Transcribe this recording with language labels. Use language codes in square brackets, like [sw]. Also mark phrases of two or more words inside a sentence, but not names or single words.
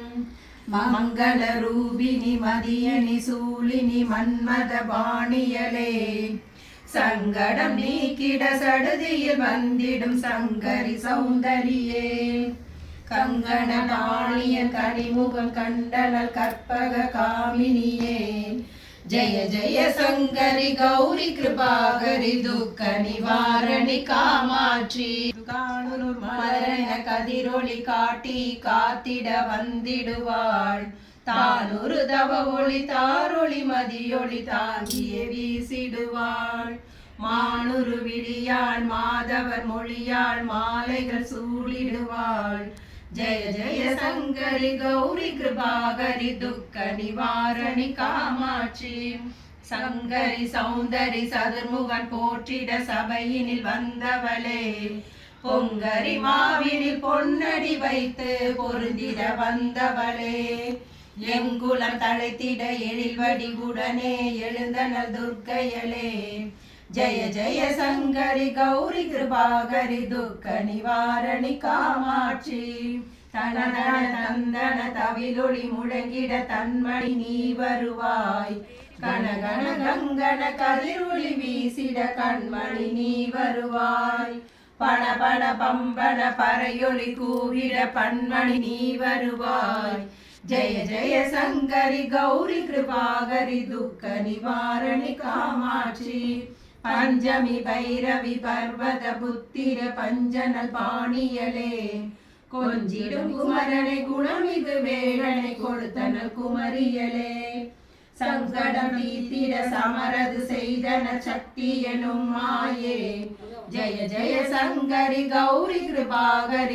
[ta] மங்களரூபிணி மதியணி சூலினி மன்மத பாணியளே சங்கடம் நீக்கிட சடுதியில் வந்திடும் சங்கரி சௌந்தரியே கங்கண பாணியன் கனிமுகம் கண்டனல் கற்பக காமினியே [sa] जय जय शंकरी गौरी कृपाकरी दुख निवारणी कामाक्षी [ta] மலரென கதிரொளி காட்டி காத்திட வந்திடுவாள் தானொரு தவ ஒளி தாரொளி மதியொளி தாங்கிய வீசிடுவாள் மானுரு விழியாள் மாதவர் மொழியாள் மாலைகள் சூழிடுவாள் जय [sa] जय शंकरी गौरी कृपाकरी दुख निवारणी कामाक्षी [ta] சங்கரி சௌந்தரி சதுர்முகன் போற்றிட சபையினில் வந்தவளே பொங்கரி மாவினில் பொன்னடி வைத்து பொருந்திட வந்தவளே எங்குலம் தழைத்திட எழில்வடிவுடனே எழுந்தனல் துர்க்கையளே [sa] जय जय शंकरी गौरी कृपाकरी दुख निवारणी कामाक्षी [ta] தனதன தந்தன தவிலொளி முழங்கிட தன்மணி நீ வருவாய் கனகன கங்கன கதிரொளி வீசிட கண்மணி நீ வருவாய் பண பண பம்பன பறையொலி கூவிட பன்மணி நீ வருவாய் [sa] जय जय शंकरी गौरी कृपाकरी दुख निवारणी कामाक्षी [ta] பஞ்சமி பைரவி பர்வத புத்திர பஞ்சனல் பாணியலே கொஞ்சிடும் குமரனை குணமிகு வேளனை கொடுத்தனல் குமரியலே சங்கடம் தீத்திட சமரது செய்தன சக்தி எனும் மாயே [sa] जय जय शंकरी गौरी कृपाकरी